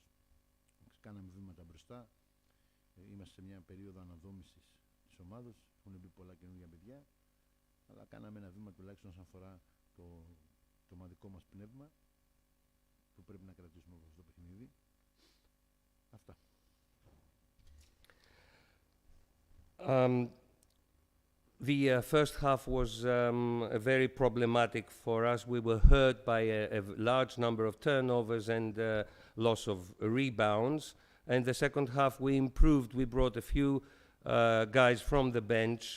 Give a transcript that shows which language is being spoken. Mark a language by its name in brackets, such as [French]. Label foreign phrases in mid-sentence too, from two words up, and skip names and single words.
[Greek] Κάναμε βήματα μπροστά. Είμαστε σε μια περίοδο αναδόμησης της ομάδας. Έχουν μπει πολλά καινούργια παιδιά. Αλλά κάναμε ένα βήμα τουλάχιστον όσον αφορά το ομαδικό μας πνεύμα που πρέπει να κρατήσουμε από αυτό το παιχνίδι. Αυτά. [English] The first half was very problematic for us. We were hurt by a large number of turnovers and loss of rebounds. And the second half we improved. We brought a few guys from the bench.